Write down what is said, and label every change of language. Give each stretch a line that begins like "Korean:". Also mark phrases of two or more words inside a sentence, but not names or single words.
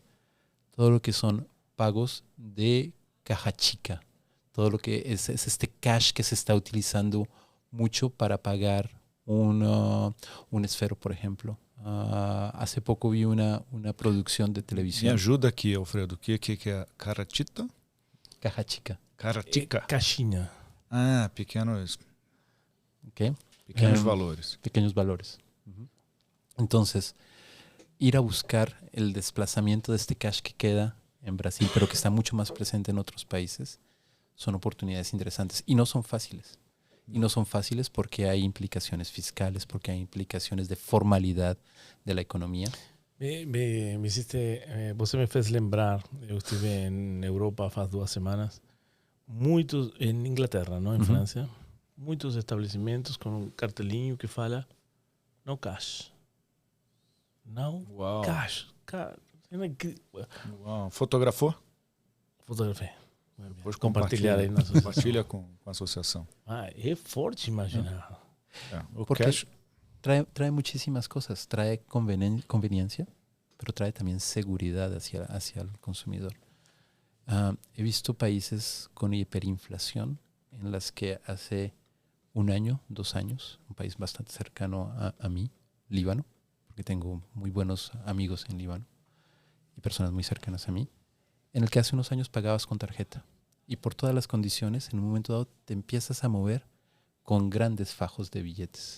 Spanish: Todo lo que son pagos de caja chica, todo lo que es este cash que se está utilizando mucho para pagar un esfero, por ejemplo. Hace poco vi una producción de
Portuguese: Me
Spanish: televisión.
Portuguese: ajuda aqui, Alfredo. O que é caratita?
Spanish: Caja chica. Caratica.
Portuguese: Caixinha. Ah, pequenos
Spanish: ¿Okay?
Portuguese: valores.
Spanish: Pequeños valores. Entonces, ir a buscar el desplazamiento de este cash que queda en Brasil, pero que está mucho más presente en otros países, son oportunidades interesantes. Y no son fáciles. Y no son fáciles porque hay implicaciones fiscales, porque hay implicaciones de formalidad de la economía. Me hiciste,
Portuguese: você me fez lembrar, eu estive em Europa faz 2 semanas, muitos, em Inglaterra, não em França, muitos estabelecimentos com um cartelinho que fala
English: no cash. No cash.
Portuguese: Uau. Fotografou? Fotografei. Depois Compartilhar aí na compartilha com a associação. É forte imaginar. O Porque cash
Spanish: trae muchísimas cosas. Trae conveniencia, pero trae también seguridad hacia el consumidor. He visto países con hiperinflación en las que hace 1 año, 2 años, un país bastante cercano a mí, Líbano, porque tengo muy buenos amigos en Líbano y personas muy cercanas a mí, en el que hace unos años pagabas con tarjeta y por todas las condiciones, en un momento dado te empiezas a mover con grandes fajos de billetes.